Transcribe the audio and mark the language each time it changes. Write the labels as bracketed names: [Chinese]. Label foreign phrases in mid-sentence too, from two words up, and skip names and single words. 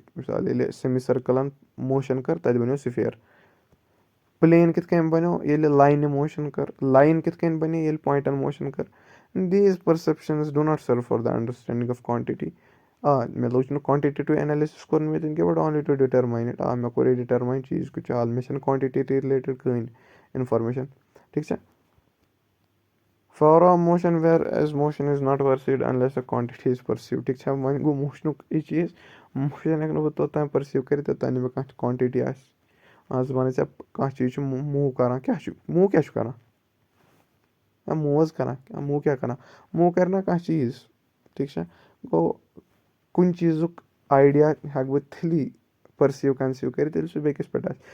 [Kashmiri] مِثال ییٚلہِ سیٚمی سٔرکٕلَن موشَن کٔر تَتہِ بَنیو سُفیر. پٕلین کِتھ کٔنۍ بَنیو ییٚلہِ لاینہِ موشَن کٔر. لایِن کِتھ کٔنۍ بَنے ییٚلہِ پویِنٛٹَن موشَن کٔر. [English] these perceptions do not serve for the understanding of quantity. [Kashmiri] مےٚ لوٚگ نہٕ [English] quantitative analysis [Kashmiri] کوٚر نہٕ مےٚ تِم کینٛہہ [English] but only to determine it. [Kashmiri] مےٚ کوٚر یہِ ڈِٹَرماین چیٖز کیُتھ چھُ حال مےٚ چھَنہٕ کانٹِٹی رِلیٹِڈ کٕہٕنۍ اِنفارمیشَن. ٹھیٖک چھا [English] for a motion whereas motion is not perceived unless a quantity is perceived. [Kashmiri] ٹھیٖک چھا وۄنۍ گوٚو موشنُک یہِ چیٖز موشَن ہٮ۪کہٕ نہٕ بہٕ توٚتام پٔرسیٖو کٔرِتھ یوٚتام نہٕ مےٚ کانٛہہ کانٹِٹی آسہِ. آز وَنَے ژےٚ کانٛہہ چیٖز چھُ موٗ کَران کیٛاہ چھُ موٗ کیٛاہ چھُ کَران موٗ حظ کَران موٗ کیٛاہ کَران موٗ کَرِ نہ کانٛہہ چیٖز. ٹھیٖک چھا گوٚو کُنہِ چیٖزُک آیڈیا ہٮ۪کہٕ بہٕ تیٚلی [English] perceive conceive [Kashmiri] کٔرِتھ ییٚلہِ سُہ بیٚکِس پٮ۪ٹھ آسہِ.